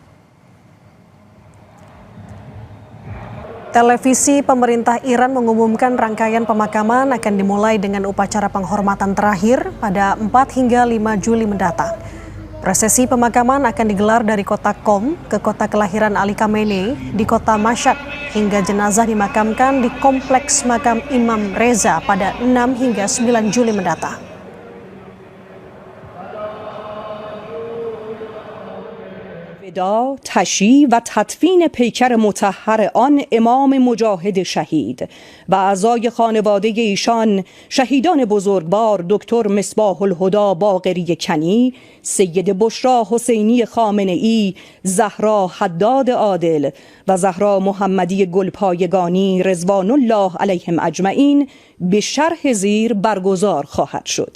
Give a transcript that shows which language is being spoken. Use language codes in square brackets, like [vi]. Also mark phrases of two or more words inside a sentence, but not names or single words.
[id] Televisi pemerintah Iran mengumumkan rangkaian pemakaman akan dimulai dengan upacara penghormatan terakhir pada 4 hingga 5 Juli mendatang. Prosesi pemakaman akan digelar dari kota Qom ke kota kelahiran Ali Khamenei di kota Mashhad hingga jenazah dimakamkan di kompleks makam Imam Reza pada 6 hingga 9 Juli mendatang. [fa] تشییع و تدفین پیکر مطهر آن امام مجاهد شهید و اعضای خانواده ایشان شهیدان بزرگوار دکتر مصباح الهدی باقری کنی، سید بشرا حسینی خامنه‌ای، زهرا حداد عادل و زهرا محمدی گلپایگانی رضوان الله علیهم اجمعین به شرح زیر برگزار خواهد شد.